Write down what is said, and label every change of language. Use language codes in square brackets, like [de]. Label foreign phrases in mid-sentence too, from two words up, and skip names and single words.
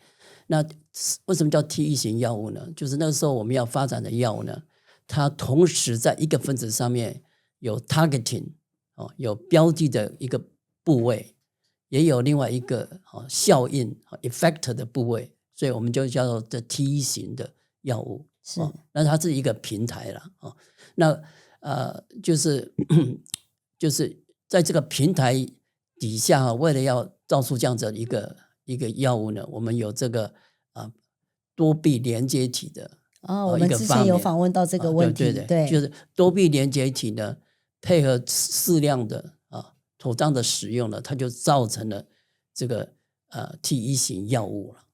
[zh] 那為什麼叫 TE 型藥物呢？就是那時候我們要發展的藥物呢，它同時在一個分子上面有 targeting 有標的的一個部位，也有另外一個效應 effect 的部位，所以我們就叫做这 T 型的藥物。那它是一個平台了。那就是在這個平台底下，為了要造出這樣子一個藥物呢，我們有這個多臂連接體的。我們之前有訪問到這個問題，對，就是多臂連接體呢，配合適量的妥當的使用呢，它就造成了這個T1型藥物了。